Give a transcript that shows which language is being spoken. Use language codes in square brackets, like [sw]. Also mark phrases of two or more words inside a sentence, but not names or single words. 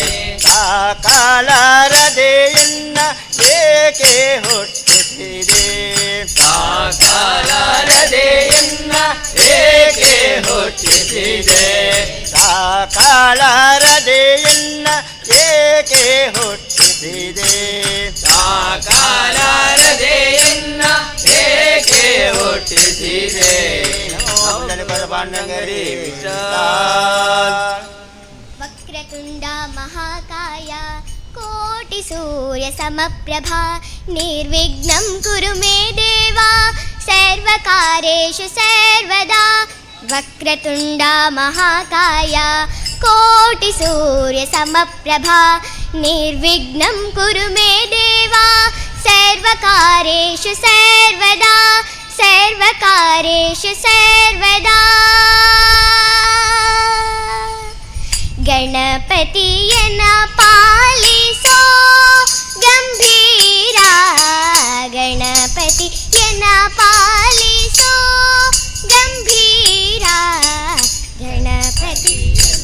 [kn] ಸಾಕಾಲಾರದೆಯನ್ನ ಏಕೆ ಹುಟ್ಟಿಸಿದೆ ಸಾಕಾಲಾರದೆಯನ್ನ ಏಕೆ ಹುಟ್ಟಿಸಿದೆ ಸಾಕಾಲಾರದೆಯನ್ನ ಏಕೆ ಹುಟ್ಟಿಸಿದೆ ಸಾಕಾಲಾರದೆಯನ್ನ ಏಕೆ ಹುಟ್ಟಿಸಿದೆ ಪಾಂಡಗರಿ [sa] ವಕ್ರತುಂಡ ಮಹಾಕಾಯ ಕೋಟಿ ಸೂರ್ಯ ಸಮಪ್ರಭಾ ನಿರ್ವಿಘ್ನಂ ಕುರು ಮೇ ದೇವ ಸರ್ವಕಾರ್ಯೇಷು ಸರ್ವದಾ ವಕ್ರತುಂಡ ಮಹಾಕಾಯ ಕೋಟಿ ಸೂರ್ಯ ಸಮಪ್ರಭಾ ನಿರ್ವಿಘ್ನಂ ಕುರು ಮೇ ದೇವ ಸರ್ವಕಾರ್ಯೇಷು ಸರ್ವದಾ ಸರ್ವಕಾರ್ಯೇಷು ಸರ್ವದಾ [kn] ಗಣಪತಿಯನ ಪಾಲಿಸೋ ಗಂಭೀರ ಗಣಪತಿಯನ ಪಾಲಿಸೋ ಗಂಭೀರ ಗಣಪತಿಯನ